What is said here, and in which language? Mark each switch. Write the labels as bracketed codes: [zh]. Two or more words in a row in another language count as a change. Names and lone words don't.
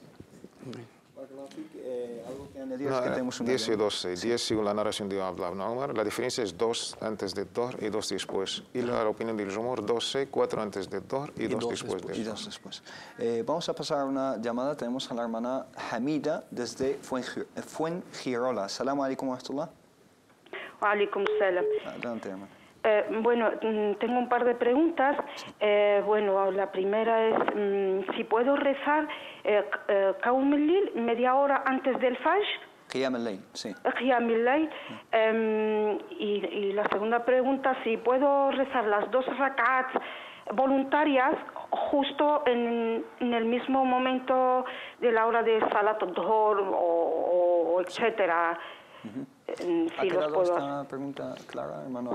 [es] No, 10 y 12. 10 según la narración de Abdullah ibn Umar. La diferencia es 2 antes de Dohr y 2 después. Y la opinión del Jumhur, 12, 4 antes de Dohr y 2 después. Y 2 después. Vamos a pasar a una llamada. Tenemos a la hermana Hamida desde Fuengirola. [ar] السلام عليكم ورحمة الله. وعليكم السلام. [es] Adelante, hermana. Bueno, tengo un par de preguntas. Bueno, la primera es si puedo rezar [ar] قوم الليل [es] media hora antes del Fajr. [ar] قيام الليل, sí. قيام الليل. [es] Y la segunda pregunta, si puedo rezar las 2 rak'ats voluntarias justo en el mismo momento de la hora de [ar] صلاة الظهر [es] o etcétera. ¿Ha quedado esta pregunta clara, hermano?